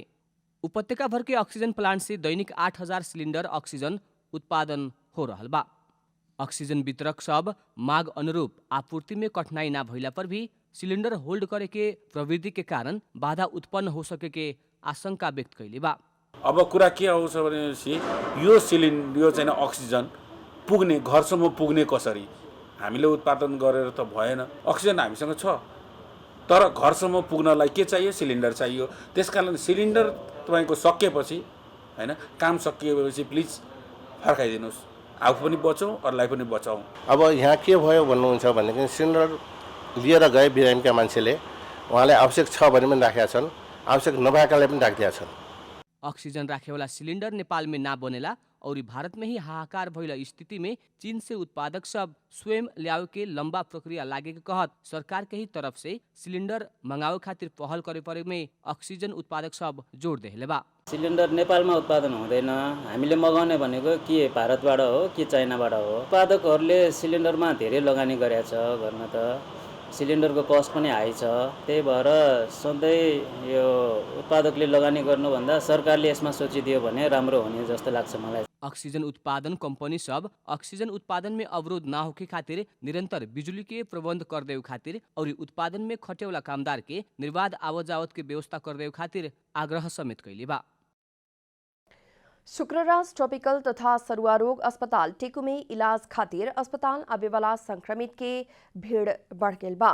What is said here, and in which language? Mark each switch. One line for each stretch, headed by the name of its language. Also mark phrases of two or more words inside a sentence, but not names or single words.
Bhojpuri: उपत्यका भर के ऑक्सीजन प्लांट से दैनिक 8000 सिलेंडर ऑक्सीजन उत्पादन हो रहल बा। ऑक्सीजन वितरक सब माग अनुरूप आपूर्ति में कठिनाई ना भइला पर भी सिलेंडर होल्ड करे के प्रवृत्ति के कारण बाधा उत्पन्न हो सके के आशंका व्यक्त कैले बा।
Nepali: अब कुरा के आउँछ भनेपछि यो सिलिन्डर चाहिँ अक्सिजन पुग्ने घरसम्म पुग्ने कसरी हामीले उत्पादन गरेर त भएन। अक्सिजन हामीसँग छ तर घरसम्म पुग्नलाई के चाहियो? सिलिन्डर चाहियो। त्यसकारण सिलिन्डर तपाईको सकिएपछि हैन, काम सकिएपछि प्लिज फर्काइदिनुस्। आफू पनि बचौँ, अरूलाई पनि बचाउँ। अब यहाँ के भयो भन्नुहुन्छ भनेदेखि सिलिन्डर लिएर गए बिरामीका मान्छेले उहाँले आवश्यक छ भने पनि राखेका छन्, आवश्यक नभएकाले पनि राखिदिएका छन्।
Bhojpuri: ऑक्सीजन राखेवाला सिलिंडर नेपाल में ना बनेला और भारत में ही हाहाकार भइला स्थिति में चीन से उत्पादक सब स्वयं ल्यावे के लंबा प्रक्रिया लागे के कहत सरकार के ही तरफ से सिलिंडर मंगावे खातिर पहल करे परे में ऑक्सीजन उत्पादक सब जोड़ देले बा।
Nepali: सिलिन्डर नेपालमा उत्पादन हुँदैन, हामीले मगाउने भनेको के भारतबाट हो कि चाइनाबाट हो। उत्पादकहरूले सिलिन्डरमा धेरै लगानी गरेका छ, गर्न त सिलिन्डरको कस्ट पनि हाई छ। त्यही भएर सधैँ यो उत्पादकले लगानी गर्नुभन्दा सरकारले यसमा सोचिदियो भने राम्रो हुने जस्तो लाग्छ मलाई।
Bhojpuri: ऑक्सीजन उत्पादन कंपनी सब ऑक्सीजन उत्पादन में अवरोध ना होके खातिर निरंतर बिजुली के प्रबंध कर देव खातिर और उत्पादन में खटेवाला कामदार के निर्बाध आवजावत के व्यवस्था कर देव खातिर आग्रह समेत कैले बा। शुक्रराज ट्रॉपिकल तथा सरुआ रोग अस्पताल टेकू में इलाज खातिर अस्पताल आवे वाला संक्रमित के भीड़ बढ़ गई बा।